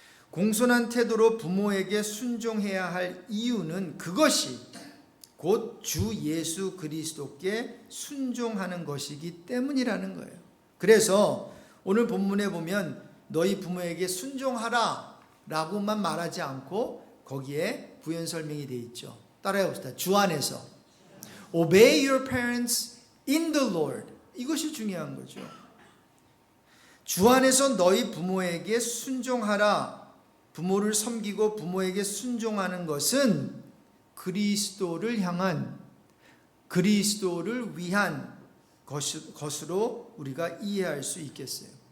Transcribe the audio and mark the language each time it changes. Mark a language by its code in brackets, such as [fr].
[ko] 공손한 태도로 부모에게 순종해야 할 이유는 그것이 곧 주 예수 그리스도께 순종하는 것이기 때문이라는 거예요. 그래서 오늘 본문에 보면 너희 부모에게 순종하라 라고만 말하지 않고 거기에 부연 설명이 되어 있죠. 따라해 봅시다. 주 안에서 [en] Obey your parents in the Lord. [ko] 이것이 중요한 거죠. 주 안에서 너희 부모에게 순종하라. 부모를 섬기고 부모에게 순종하는 것은 그리스도를 향한, 그리스도를 위한 것으로 우리가 이해할 수 있겠어요.